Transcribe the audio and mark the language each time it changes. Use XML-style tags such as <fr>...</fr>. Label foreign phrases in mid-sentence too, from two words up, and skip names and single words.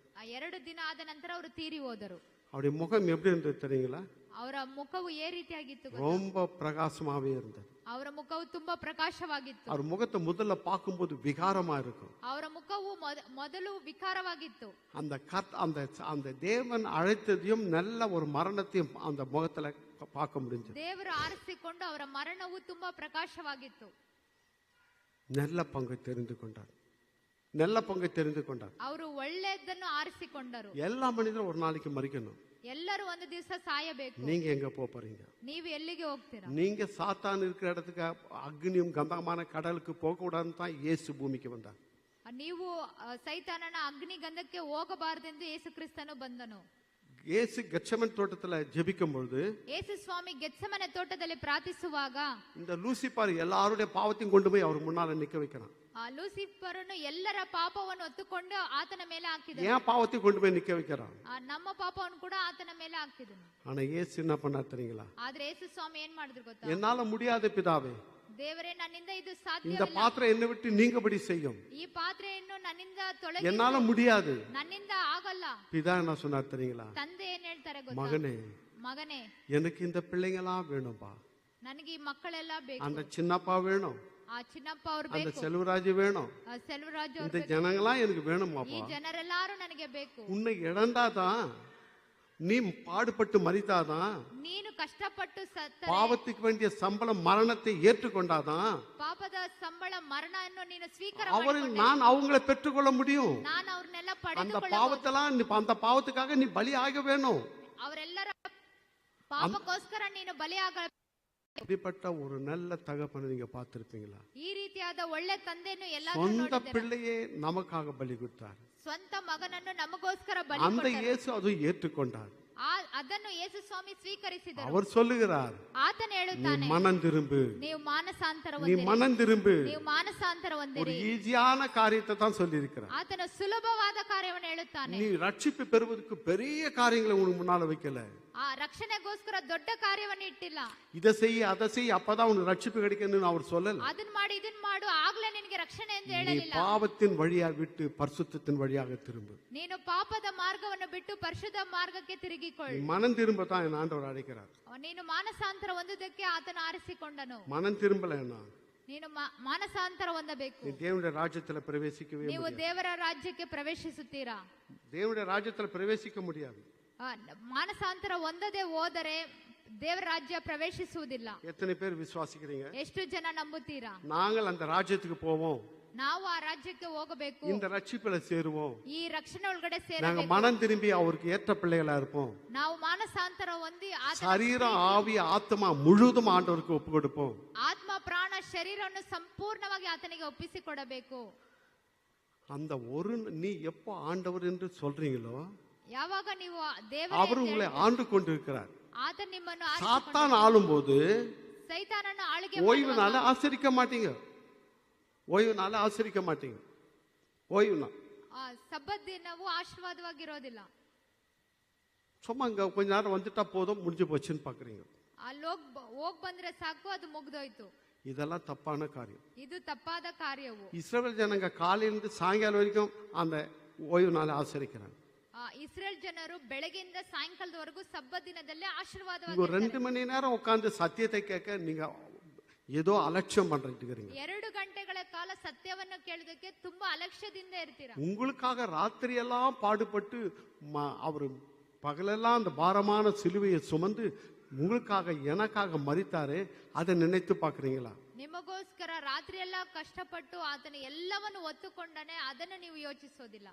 <kn>2 ದಿನ ಆದ ನಂತರ ಅವರು ತೀರಿ ಹೋದರು.</kn> <ta>அவருடைய முகம் எப்படி இருந்தது தெரியுங்களா?</ta> <kn>ಅವರ ಮುಖವು ಏ ರೀತಿಯಾಗಿತ್ತು ಗೊತ್ತಾ?</kn> <ta>ரொம்ப பிரகாசமாவே இருந்தது.</ta> <kn>ಅವರ ಮುಖವು ತುಂಬಾ ಪ್ರಕಾಶವಾಗಿತ್ತು.</kn> <ta>அவர் முகத்தை முதல்ல பார்க்கும்போது விகாரமா இருக்கும்.</ta> <kn>ಅವರ ಮುಖವು ಮೊದಲು ವಿಕಾರವಾಗಿತ್ತು.</kn> <ta>அந்த தேவன் அழைத்ததையும் நல்ல ஒரு மரணத்தையும் அந்த முகத்துல பார்க்க முடிஞ்சது.</ta> <kn>ದೇವರು ಆರಿಸಿಕೊಂಡು ಅವರ ಮರಣವು ತುಂಬಾ ಪ್ರಕಾಶವಾಗಿತ್ತು.</kn> <ta>நல்ல பங்கை தெரிந்து கொண்டார். நல்ல பங்கை தெரிந்து கொண்டார்.</ta> <kn>ಅವರು ಒಳ್ಳೆಯದನ್ನು ಆರಿಸಿಕೊಂಡರು.</kn> <ta>எல்லா மனிதரும் ஒரு நாளைக்கு மரிக்கணும்.</ta> <kn>ಎಲ್ಲರೂ ಒಂದು ದಿವಸ ಸಾಯಬೇಕು.</kn> <ta>நீங்க எங்க போறீங்க?</ta> <kn>ನೀವು ಎಲ್ಲಿಗೆ ಹೋಗ್ತೀರಾ?</kn> <ta>நீங்க சாத்தான் இருக்கிற இடத்துக்கு அக்னியும் கந்தகமான கடலுக்கு போக கூடாதுன்னு தான் இயேசு பூமிக்கு வந்தார்.</ta> <kn>ನೀವು ಸೈತಾನನ ಅಗ್ನಿ ಗಂಧಕ್ಕೆ ಹೋಗಬಾರದೆಂದು ಯೇಸು ಕ್ರಿಸ್ತನು ಬಂದನು.</kn> <ta>இயேசு கெத்செமனே தோட்டத்துல ஜெபிக்கும் பொழுது,</ta> <kn>ಯೇಸು ಸ್ವಾಮಿ ಗೆತ್ಸೆಮನೆ ತೋಟದಲ್ಲಿ ಪ್ರಾರ್ಥಿಸುವಾಗ</kn> <ta>இந்த லூசிபார் எல்லாருடைய பாவத்தையும் கொண்டு போய் அவர் முன்னால நிக்க வைக்கிறான்.</ta> <kn>ಆ ಲೂಸಿಫರನು ಎಲ್ಲರ ಪಾಪವನ್ನು ಹೊತ್ತುಕೊಂಡು ಆತನ ಮೇಲೆ ಹಾಕಿದನು.</kn> <ta>ஏன் பாவத்தையும் கொண்டு போய் நிக்க வைக்கிறான்?</ta> <kn>ನಮ್ಮ ಪಾಪವನ್ನು ಕೂಡ ಆತನ ಮೇಲೆ ಹಾಕಿದನು.</kn> <ta>ஆனா இயேசு என்ன பண்ணார் தெரியுங்களா?</ta> <kn>ಆದ್ರೆ ಯೇಸು ಸ್ವಾಮಿ ಏನ್ ಮಾಡಿದ್ರು ಗೊತ್ತಾ?</kn> <ta>என்னால முடியாத பிதாவே,</ta> <kn>ದೇವರೇ, ನನ್ನಿಂದ ಇದು</kn> <ta>இந்த</ta> <kn>ಸಾಧ್ಯವಿಲ್ಲ.</kn> <ta>பாத்திரம் என்னை விட்டு நீங்கபடி செய்யும்.</ta> <kn>ಈ ಪಾತ್ರೆಯನ್ನು ನನ್ನಿಂದ ತೊಲಗಿ,</kn> <ta>என்னால முடியாது.</ta> <kn>ನನ್ನಿಂದ ಆಗಲ್ಲ.</kn> <ta>பிதா என்ன சொன்னார் தெரியுங்களா?</ta> <kn>ತಂದೆ ಏನ್ ಹೇಳ್ತಾರೆ ಗೊತ್ತಾ?</kn> <ta>மகனே,</ta> <kn>ಮಗನೇ,</kn> <ta>எனக்கு இந்த பிள்ளைங்களாம் வேணும்பா.</ta> <kn>ನನಗೆ ಈ ಮಕ್ಕಳೆಲ್ಲ ಬೇಕು.</kn> <ta>அந்த சின்னப்பா வேணும்,</ta> <kn>ಆ ಚಿನ್ನಪ್ಪ ಅವ್ರು</kn> <ta>அந்த</ta> <kn>ಬೇಕು,</kn> <ta>செல்வராஜ் வேணும்,</ta> <kn>ಆ ಸೆಲ್ವರಾಜ್ ಅವ್ರು</kn> <ta>இந்த</ta> <kn>ಬೇಕು.</kn> <ta>ஜனங்களாம் எனக்கு</ta> <kn>ಈ</kn> <ta>வேணுமாப்பா.</ta> <kn>ಜನರೆಲ್ಲಾರು ನನಗೆ ಬೇಕು.</kn> <ta>உன்னை இழந்தாதான், நீ பாடுபட்டு மரித்தாதான்,</ta> <kn>ನೀನು ಕಷ್ಟಪಟ್ಟು ಸತ್ತ</kn> <ta>பாவத்துக்கு வேண்டிய சம்பளம் மரணத்தை ஏற்றுக்கொண்டாதான்</ta> <kn>ಪಾಪದ ಸಂಬಳ ಮರಣವನ್ನು ನೀನು ಸ್ವೀಕಾರ</kn> <ta>அவரை</ta> <kn>ಮಾಡಿಕೊಂಡೆ.</kn> <ta>நான் அவங்களை பெற்றுக்கொள்ள முடியும்.</ta> <kn>ನಾನು ಅವ್ರನ್ನೆಲ್ಲ</kn> <ta>அந்த</ta> <kn>ಪಡೆದುಕೊಳ್ಳಬಹುದು.</kn> <ta>பாவத்தெல்லாம் அந்த பாவத்துக்காக நீ பலி ஆக வேணும்.</ta> <kn>ಅವರೆಲ್ಲರ ಪಾಪಕ್ಕೋಸ್ಕರ ನೀನು ಬಲಿಯಾಗ.</kn> <ta>இப்படிப்பட்ட ஒரு நல்ல தகப்பனை நீங்க பார்த்திருப்பீங்களா?</ta> <kn>ಈ ರೀತಿಯಾದ ಒಳ್ಳೆ ತಂದೆಯನ್ನು ಎಲ್ಲ</kn> <ta>சொந்த பிள்ளையே நமக்காக பலி கொடுத்தார்.</ta> <kn>ಸ್ವಂತ ಮಗನನ್ನು ನಮಗೋಸ್ಕರ ಬಲಿ</kn> <ta>அந்த</ta> <kn>ಕೊಟ್ಟರು.</kn> <ta>இயேசு அதை ஏற்றுக்கொண்டார்.</ta> <kn>ಅದನ್ನು ಯೇಸು ಸ್ವಾಮಿ ಸ್ವೀಕರಿಸಿದರು.</kn> <ta>அவர் சொல்லுகிறார்,</ta> <kn>ಆತನು</kn> <ta>நீ</ta> <kn>ಹೇಳುತ್ತಾನೆ,</kn> <ta>மனம் திரும்பு,</ta> <kn>ನೀವು ಮಾನಸಾಂತರ</kn> <ta>நீ</ta> <kn>ಹೊಂದಿರಿ.</kn> <ta>மனம் திரும்பு.</ta> <kn>ನೀವು ಮಾನಸಾಂತರ</kn> <ta>ஒரு</ta> <kn>ಹೊಂದಿರಿ.</kn> <ta>ஈஸியான காரியத்தை தான் சொல்லி இருக்கிறார்.</ta> <kn>ಆತನ ಸುಲಭವಾದ ಕಾರ್ಯವನ್ನು ಹೇಳುತ್ತಾನೆ.</kn> <ta>நீ ரட்சிப்பு பெறுவதற்கு பெரிய காரியங்களை உனக்கு முன்னால வைக்கல.</ta> <kn>ಆ ರಕ್ಷಣೆಗೋಸ್ಕರ ದೊಡ್ಡ ಕಾರ್ಯವನ್ನು ಇಟ್ಟಿಲ್ಲ.</kn> <ta>இதை செய்ய அதை செய்ய அப்பதான் உனக்கு ரட்சிப்பு கிடைக்கணும்னு அவர் சொல்லல.</ta> <kn>ಅದನ್ನ ಮಾಡಿ ಇದನ್ನ ಮಾಡು ಆಗ್ಲೇ ನಿನಗೆ ರಕ್ಷಣೆ ಎಂದು</kn> <ta>நீ</ta> <kn>ಹೇಳಲಿಲ್ಲ.</kn> <ta>பாவத்தின் வழியாக விட்டு பரிசுத்தத்தின் வழியாக திரும்பு.</ta> <kn>ನೀನು ಪಾಪದ ಮಾರ್ಗವನ್ನು ಬಿಟ್ಟು ಪರಿಶುದ್ಧ ಮಾರ್ಗಕ್ಕೆ</kn> <ta>நீ</ta> <kn>ತಿರುಗಿಕೊಳ್ಳು.</kn> <ta>மனம் திரும்ப தான் என் ஆண்டவர் அழைக்கிறார்.</ta> <kn>ನೀನು ಮಾನಸಾಂತರ ಹೊಂದುವುದಕ್ಕೆ ಆತನು ಆರಿಸಿಕೊಂಡನು.</kn> <ta>மனம் திரும்பலன்னா</ta> <kn>ನೀನು ಮಾನಸಾಂತರ ಹೊಂದಬೇಕು.</kn> <ta>நீ தேவனுடைய ராஜ்யத்துல பிரவேசிக்கவே</ta> <kn>ನೀವು</kn> <ta>முடியாது.</ta> <kn>ದೇವರ ರಾಜ್ಯಕ್ಕೆ ಪ್ರವೇಶಿಸುತ್ತೀರಾ?</kn> <ta>தேவனுடைய ராஜ்யத்துல பிரவேசிக்க முடியாது.</ta> <kn>ಮಾನಸಾಂತರ ಹೊಂದದೆ ಹೋದರೆ ದೇವರ ರಾಜ್ಯ ಪ್ರವೇಶಿಸುವುದಿಲ್ಲ.</kn> <ta>எத்தனை பேர் விசுவாசிக்கிறீங்க?</ta> <kn>ಎಷ್ಟು ಜನ ನಂಬುತ್ತೀರಾ?</kn> <ta>நாங்கள் அந்த ராஜ்யத்துக்கு போவோம்,</ta> <kn>ನಾವು ಆ ರಾಜ್ಯಕ್ಕೆ ಹೋಗಬೇಕು,</kn> <ta>இந்த ரட்சிப்புல சேருவோம்,</ta> <kn>ಈ ರಕ್ಷಣೆ ಒಳಗಡೆ</kn> <ta>நாங்க</ta> <kn>ಸೇರಬೇಕು.</kn> <ta>மனம் திரும்பி அவருக்கு ஏற்ற பிள்ளைகளா இருப்போம்.</ta> <kn>ನಾವು ಮಾನಸಾಂತರ ಹೊಂದಿ ಆತನ</kn> <ta>சரீரம் ஆவி ஆத்மா முழுதும் ஆண்டவருக்கு ஒப்பு கொடுப்போம்.</ta> <kn>ಆತ್ಮ ಪ್ರಾಣ ಶರೀರವನ್ನು ಸಂಪೂರ್ಣವಾಗಿ ಆತನಿಗೆ ಒಪ್ಪಿಸಿಕೊಡಬೇಕು.</kn> <ta>அந்த ஒரு நீ எப்போ ஆண்டவர் என்று சொல்றீங்களோ</ta> <kn>ಯಾವಾಗ ನೀವು</kn> <ta>அவர் உங்களை ஆண்டு கொண்டிருக்கிறார்.</ta> <kn>ಆತ ನಿಮ್ಮನ್ನು</kn> <ta>சாத்தான் ஆளும்போது</ta> <kn>ಸೈತಾನನ ಆಳ್ಗೆ</kn> <ta>ஓய்வு நாள ஆசரிக்க மாட்டீங்க. ஓய்வு நாள ஆசரிக்க மாட்டீங்க. ஓய்வு நாள்</ta> <kn>ಸಬ್ಬತ್ ದಿನವು ಆಶೀರ್ವಾದವಾಗಿರೋದಿಲ್ಲ.</kn> <ta>சும்மா இங்க கொஞ்ச நேரம் வந்துட்டா போதும், முடிஞ்சு போச்சுன்னு பாக்குறீங்க.</ta> <kn>ಅಲ್ಲಿ ಹೋಗ್ ಬಂದ್ರೆ ಸಾಕು, ಅದು ಮುಗ್ದೋಯ್ತು.</kn> <ta>இதெல்லாம் தப்பான காரியம்.</ta> <kn>ಇದು ತಪ್ಪಾದ ಕಾರ್ಯವು.</kn> <ta>இஸ்ரவேல் ஜனங்க காலையிலிருந்து சாயங்காலம் வரைக்கும் அந்த ஓய்வு நாளை ஆசரிக்கிறாங்க.</ta> <kn>ಇಸ್ರೇಲ್ ಜನರು ಬೆಳಗ್ಗೆಯಿಂದ ಸಾಯಂಕಾಲದವರೆಗೂ ಸಬ್ಬತ್ ದಿನದಲ್ಲೇ</kn> <ta>இங்க</ta> <kn>ಆಶೀರ್ವಾದವಾಗಿ</kn> <ta>ஒரு 2 மணி நேரம் உட்கார்ந்து சத்தியத்தை கேட்க நீங்க ஏதோ அலட்சியம் பண்ணிட்டு இருக்கீங்க.</ta> <kn>2 ಗಂಟೆಗಳ ಕಾಲ ಸತ್ಯವನ್ನು ಕೇಳೋದಕ್ಕೆ ತುಂಬಾ ಅಲಕ್ಷ್ಯದಿಂದ ಇರ್ತೀರಾ.</kn> <ta>உங்களுக்காக ராத்திரி எல்லாம் பாடுபட்டு அவர் பகலெல்லாம் அந்த பாரமான சிலுவையை சுமந்து உங்களுக்காக எனக்காக மரித்தாரு, அதை நினைத்து பாக்குறீங்களா?</ta> <kn>ನಿಮಗೋಸ್ಕರ ರಾತ್ರಿ ಎಲ್ಲ ಕಷ್ಟಪಟ್ಟು ಆತನ ಎಲ್ಲವನ್ನು ಒತ್ತುಕೊಂಡನೆ, ಅದನ್ನು ನೀವು ಯೋಚಿಸೋದಿಲ್ಲ.</kn>